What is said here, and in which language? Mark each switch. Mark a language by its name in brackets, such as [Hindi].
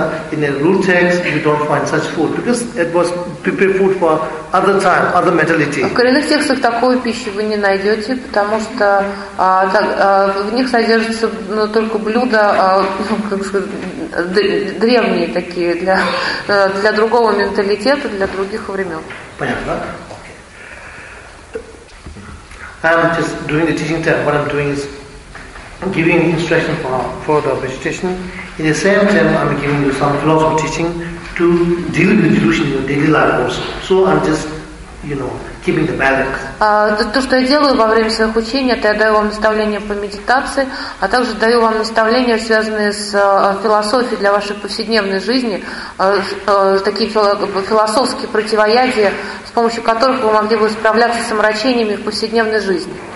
[English] In a root text, you don't find such food because it was prepared food for other time, other mentality. [Russian] В коренных текстах такую пищу вы не найдете, потому что в них содержится только блюда, как сказать, древние такие для другого менталитета, для других времен. Понятно? [English] I'm just doing the teaching term. What I'm doing is giving instruction for the vegetation. In the same time, I'm giving you some philosophy teaching to deal with illusion in your daily life also. So I'm just, keeping the balance. [Russian] То, что я делаю во время своих учений, это я даю вам наставления по медитации, а также даю вам наставления, связанные с философией для вашей повседневной жизни, такие философские противоядия, с помощью которых вы могли бы справляться с омрачениями в повседневной жизни.